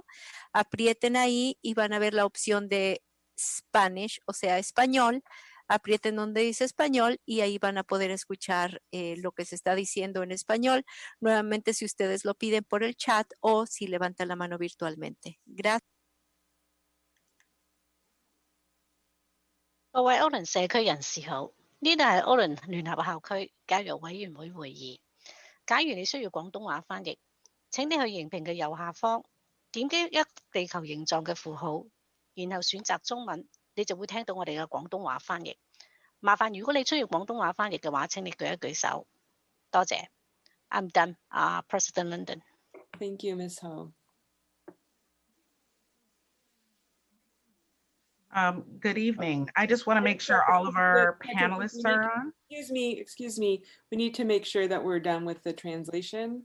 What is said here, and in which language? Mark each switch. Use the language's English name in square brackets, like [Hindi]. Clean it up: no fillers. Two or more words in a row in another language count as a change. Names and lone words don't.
[Spanish] Aprieten ahí y van a ver la opción de Spanish, o sea, español. Aprieten donde dice español y ahí van a poder escuchar lo que se está diciendo en español. Nuevamente, si ustedes lo piden por el chat o si levantan la mano virtualmente. Gracias. [Cantonese] 各位歐倫社區人士好，呢度係歐倫聯合校區教育委員會會議。假如你需要廣東話翻譯，請你去熒屏嘅右下方點擊一地球形狀嘅符號，然後選擇中文，你就會聽到我哋嘅廣東話翻譯。麻煩如果你需要廣東話翻譯嘅話，請你舉一舉手。 [English] 多謝。I'm done, President London. Thank you, Ms. Ho. Good evening. I just want to make sure all of our panelists are on. Excuse me. We need to make sure that we're done with the translation.